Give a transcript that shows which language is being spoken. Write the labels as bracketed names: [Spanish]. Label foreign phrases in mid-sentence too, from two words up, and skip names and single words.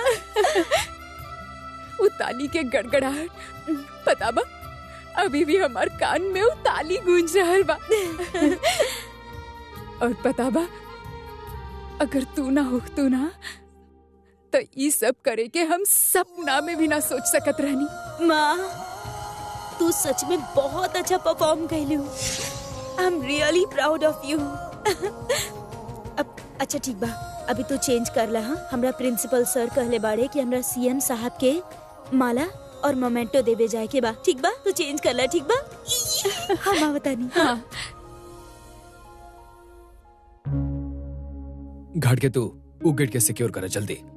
[Bhojpuri] उताली के गड़गड़ाहट पता बा अभी भी हमार कान में उताली गूंज रहल बा। और पता बा अगर तू ना होतू ना तो ये सब करे के हम सपना में भी ना सोच सकत रहनी। माँ तू सच में बहुत अच्छा परफॉर्म कैलू। [English] I am really proud of you. [Bhojpuri] अब अच्छा ठीक बा, अभी तू चेंज कर ला। हाँ हमरा प्रिंसिपल सर कहले बाड़े कि हमरा सीएम साहब के माला और मोमेंटो देवे जाए के बा। ठीक बा तू चेंज कर ला। ठीक बा हाँ माँ बतानी। हाँ घाट के तू उ गेट के सिक्योर कर जल्दी।